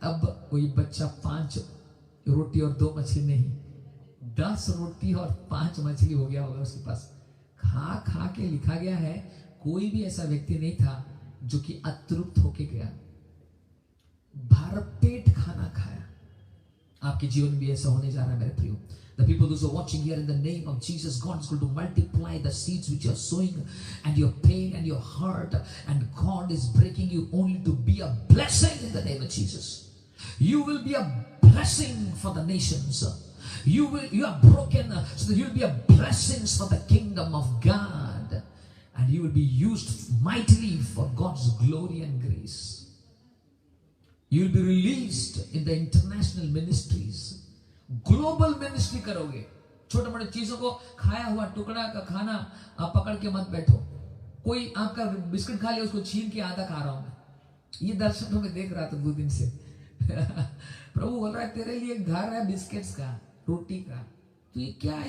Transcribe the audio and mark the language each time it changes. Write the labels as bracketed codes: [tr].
[hi] अब वही बच्चा 5 रोटी और 2 मछली नहीं, 10 रोटी और 5 मछली हो गया होगा उसके पास। खा खा के लिखा गया है, कोई भी ऐसा व्यक्ति नहीं था जो कि अतृप्त होके गया। भरपेट खाना खाया। आपके जीवन भी ऐसा होने जा रहा है मेरे प्रियो। [en] The people who are watching here, in the name of Jesus, God is going to multiply the seeds which you are sowing and your pain and your heart, and God is breaking you only to be a blessing in the name of Jesus. You will be a blessing for the nations. You are broken so that you will be a blessing for the kingdom of God, and you will be used mightily for God's glory and grace. You will be released in the international ministries. [hi] Global ministry करोगे। छोटे मोटे चीजों को, खाया हुआ टुकड़ा का खाना आप पकड़ के मत बैठो। कोई आपका बिस्किट खा लिया, उसको छीन के आधा खा रहा हूं मैं। ये दर्शन में देख रहा था 2 दिन से। प्रभु बोल रहा है, तेरे लिए घर है बिस्किट्स का, रोटी का, तो ये क्या है?